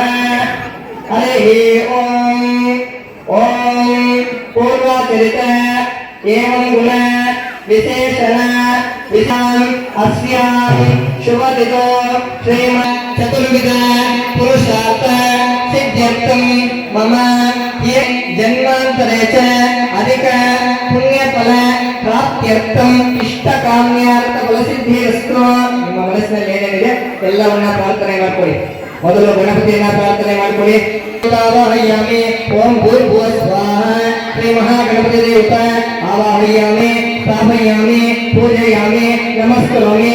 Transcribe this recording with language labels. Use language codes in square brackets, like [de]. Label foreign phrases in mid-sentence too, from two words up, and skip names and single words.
[sa] ಹರಿ ಓಂ. ಓಂ ಪೂರ್ವಾಚರಿತ ಏವಂ ಗುಣ ವಿಶೇಷಣ ವಿಧಾಂ ಅಸ್ಯಾಂ ಶುಭದಿತೋ ಶ್ರೀಮನ್ ಚತುರ್ವಿಧ ಪುರುಷಾರ್ಥ ಸಿದ್ಧ್ಯರ್ಥಂ ಮಮ ಯೇ ಜನ್ಮಾಂತರೇ ಚ ಅಧಿಕ ಪುಣ್ಯಫಲ ಪ್ರಾಪ್ತ್ಯರ್ಥಂ ಇಷ್ಟಕಾಮ್ಯಾರ್ಥ ಫಲಸಿದ್ಧಿರಸ್ತು. [kn] ನಿಮ್ಮ ಮನಸ್ಸಿನಲ್ಲಿ ಏನೇನಿದೆ ಎಲ್ಲವನ್ನ ಪ್ರಾರ್ಥನೆ ಮಾಡ್ಕೊಳ್ಳಿ. ಮೊದಲು ಗಣಪತಿಯನ್ನ ಪ್ರಾರ್ಥನೆ ಮಾಡ್ಕೊಳ್ಳಿ. [sa] ಆವಾಹಯಾಮಿ. ಓಂ ಭೂರ್ಭುವಃ ಸ್ವಾಹ. ಶ್ರೀ ಮಹಾಗಣಪತಿ ದೇವತ ಆವಾಹಯಾಮಿ, ಸ್ಥಾಪಯಾಮಿ, ಪೂಜಯಾಮಿ, ನಮಸ್ಕರೋಮಿ.